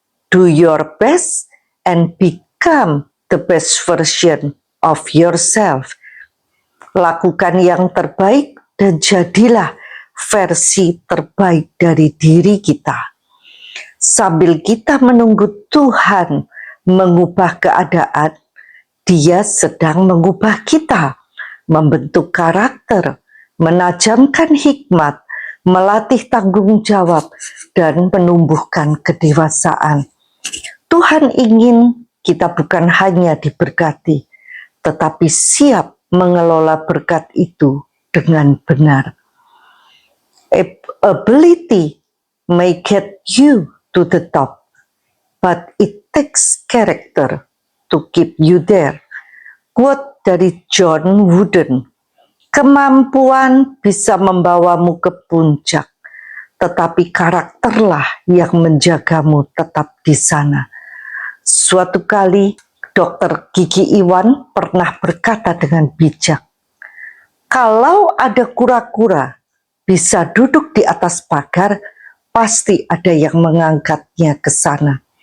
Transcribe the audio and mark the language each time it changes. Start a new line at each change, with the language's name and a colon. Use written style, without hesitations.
English: Do your best and become the best version of yourself.
Indonesian: Lakukan yang terbaik dan jadilah versi terbaik dari diri kita. Sambil kita menunggu Tuhan mengubah keadaan, Dia sedang mengubah kita, membentuk karakter, menajamkan hikmat, melatih tanggung jawab, dan menumbuhkan kedewasaan. Tuhan ingin kita bukan hanya diberkati, tetapi siap mengelola berkat itu dengan benar.
English: Ability may get you to the top, but it takes character to keep you there.
Indonesian: Quote dari John Wooden, kemampuan bisa membawamu ke puncak, tetapi karakterlah yang menjagamu tetap di sana. Suatu kali, Dr. Gigi Iwan pernah berkata dengan bijak, kalau ada kura-kura bisa duduk di atas pagar, pasti ada yang mengangkatnya ke sana.